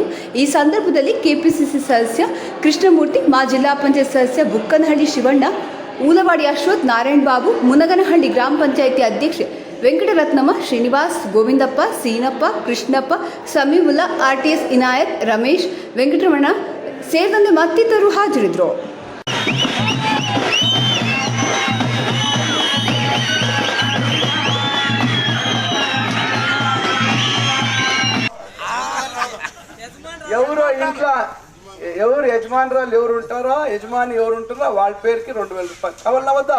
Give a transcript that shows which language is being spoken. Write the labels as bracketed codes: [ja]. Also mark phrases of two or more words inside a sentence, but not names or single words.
[kn] ಈ ಸಂದರ್ಭದಲ್ಲಿ ಕೆಪಿಸಿಸಿ ಸದಸ್ಯ ಕೃಷ್ಣಮೂರ್ತಿ, ಜಿಲ್ಲಾ ಪಂಚಾಯತ್ ಸದಸ್ಯ ಬುಕ್ಕನಹಳ್ಳಿ ಶಿವಣ್ಣ, ಊಲವಾಡಿ ಅಶ್ವಥ್, ನಾರಾಯಣ ಬಾಬು, ಮುನಗನಹಳ್ಳಿ ಗ್ರಾಮ ಪಂಚಾಯಿತಿ ಅಧ್ಯಕ್ಷೆ ವೆಂಕಟರತ್ನಮ್ಮ, ಶ್ರೀನಿವಾಸ್, ಗೋವಿಂದಪ್ಪ, ಸೀನಪ್ಪ, ಕೃಷ್ಣಪ್ಪ, ಸಮೀವುಲ್ಲಾ, ಆರ್ಟಿಎಸ್ ಇನಾಯತ್, ರಮೇಶ್, ವೆಂಕಟರಮಣ ಸೇರಿದಂತೆ ಮತ್ತಿತರರು ಹಾಜರಿದ್ದರು. [te] ఎవరు యజమానురాలు ఎవరు ఉంటారో, యజమాని ఎవరు ఉంటారో వాళ్ళ పేరుకి 2000 రూపాయలు కావాలన్నా వద్దా?